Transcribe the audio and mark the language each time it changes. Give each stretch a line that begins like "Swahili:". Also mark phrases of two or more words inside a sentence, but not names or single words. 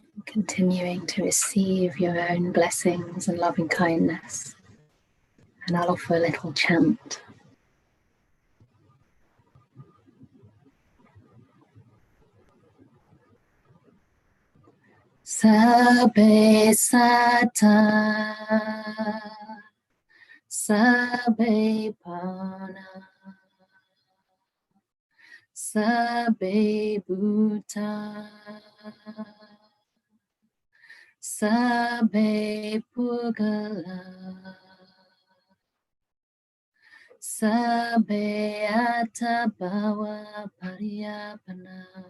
English: Continuing to receive your own blessings and loving kindness. And I'll offer a little chant.
Pali: Sabbe sata, sabbe pana, sabbe bhuta, sabbe pugala, sabbe atabhava pariyapana,